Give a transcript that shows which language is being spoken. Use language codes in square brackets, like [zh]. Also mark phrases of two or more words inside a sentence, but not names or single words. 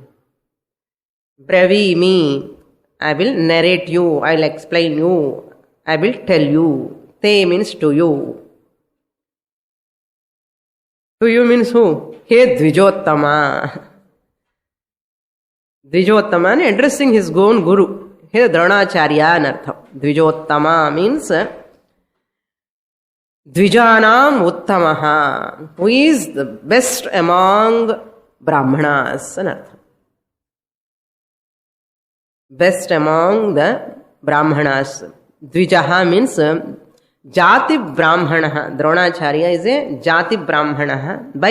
[en] Brevimi, I will narrate you, I will explain you, I will tell you. Te means to you. To you means who? [sa] He Dvijottama. [en] Dvijottama addressing his own guru. [sa] He Dronacharya anartham. Dvijottama means Dvijanam Uttamaha, [en] who is the best among Brahmanas anartham. Best among the Brahmanas. Dvijaha means [sa] Jati Brahmana. [en] Dronacharya is a [sa] Jati Brahmana.